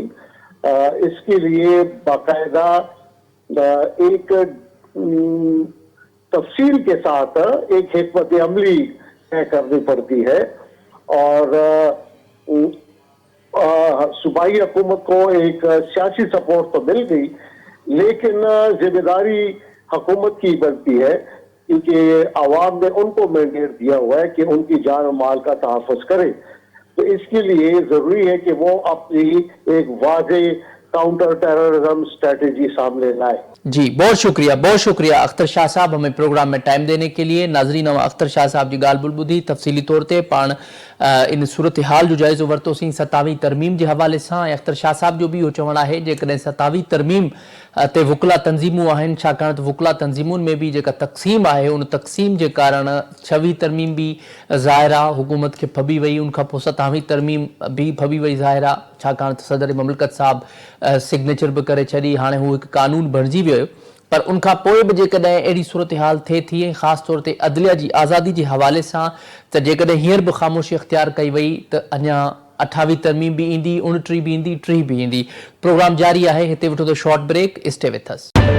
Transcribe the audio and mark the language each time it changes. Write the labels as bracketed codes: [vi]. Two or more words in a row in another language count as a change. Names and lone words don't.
[hi] इसके लिए बाकायदा एक तफसील के साथ एक हिकमत अमली तय करनी पड़ती है और सूबाई हुकूमत को एक सियासी सपोर्ट तो मिल गई, लेकिन जिम्मेदारी हुकूमत की बनती है क्योंकि आवाम ने उनको मैंडेट दिया हुआ है कि उनकी जान और माल का तहफ़्फ़ुज़ करें। तो इसके लिए जरूरी है कि वो अपनी एक वाज़ेह [en] counter terrorism strategy [hi] सामने लाए। जी बहुत शुक्रिया अख्तर शाह साहब हमें प्रोग्राम में टाइम देने के लिए। [sd] नाजरीन, अख्तर शाह साहब जी गाल बुलबुदी तफसीली तौर ते पाण इन सूरत हाल जो जायज़ो वरतो सी 27वीं तरमीम [hi] के हवाले से [sd] अख्तर शाह साहब जो भी इहो चवणु आहे जेकॾहिं 27वीं तरमीम ते वकला तंज़ीमूं आहिनि, छाकाणि त वकला तंज़ीमुनि में भी जेका तक़सीम आहे उन तक़सीम जे कारण 26वीं तरमीम भी ज़ाहिरा हुकूमत खे फबी वई, उनखां पोइ 27वीं तरमीम भी फबी वई ज़ाहिरा, छाकाणि त सदर ममलिकत साहब सिग्नेचर भी करे छॾी, हाणे हू हिकु कानून बणिजी वियो। पर उनखां पोइ बि जेकॾहिं अहिड़ी सूरत हाल थिए थी ख़ासि तौर ते अदलिया जी आज़ादी जे हवाले सां, त जेकॾहिं हींअर बि ख़ामोशी इख्तियार कई वई त अञा 28वीं तरमीम भी ईंदी, 29 भी ईंदी, 30 भी ईंदी। प्रोग्राम जारी आहे, हिते वठो त शॉर्ट ब्रेक, [en] stay with us.